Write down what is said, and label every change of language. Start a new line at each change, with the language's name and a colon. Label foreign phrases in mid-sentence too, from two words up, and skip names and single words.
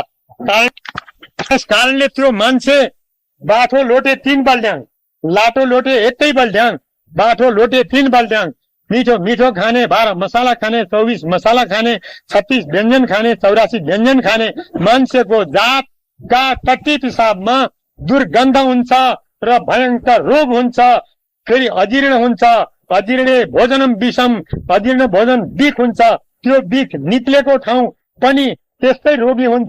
Nepali: त्यस कारणले त्यो मान्छे बाठो लोटे 3 बल्ड्याङ, लाटो लोटे 1 बल्ड्याङ, बाठो लोटे 3 बल्ड्याङ। मिठो मिठो खाने, 12 मसाला खाने, 24 मसाला खाने, 36 व्यञ्जन खाने, 84 व्यञ्जन खाने मान्छेको जातका टट्टी पिसाबमा दुर्गन्ध हुन्छ र भयंकर रोग हुन्छ, फेरि अजीर्ण हुन्छ।
Sanskrit: अजीर्णे भोजनम विषम,
Nepali: अजीर्ण भोजन बिख हुन्छ। त्यो बिख निक्लेको ठाउँ पनि त्यस्तै रोगी हुन्छ।